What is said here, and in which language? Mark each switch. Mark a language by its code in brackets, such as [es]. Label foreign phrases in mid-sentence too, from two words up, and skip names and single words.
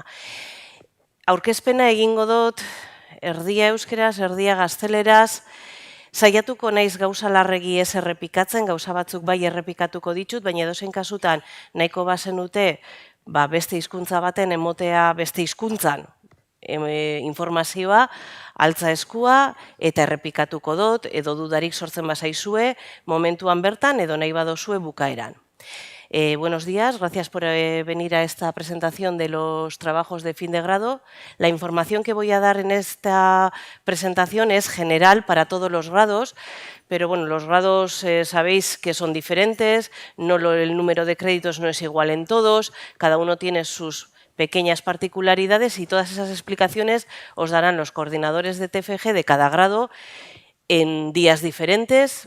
[eu] Aurkezpena egingo dut, erdia euskeraz, erdia gazteleraz, saiatuko naiz gauza larregi ez errepikatzen, gauza batzuk bai errepikatuko ditut, baina edozein kasutan nahiko bazenute beste hizkuntza baten emotea beste hizkuntzan informazioa, altza eskua eta errepikatuko dut, edo dudarik sortzen bazaizue, momentuan bertan edo nahi badozue bukaeran. [es] Buenos días, gracias por venir a esta presentación de los trabajos de fin de grado. La información que voy a dar en esta presentación es general para todos los grados, pero bueno, los grados sabéis que son diferentes, el número de créditos no es igual en todos, cada uno tiene sus pequeñas particularidades y todas esas explicaciones os darán los coordinadores de TFG de cada grado en días diferentes.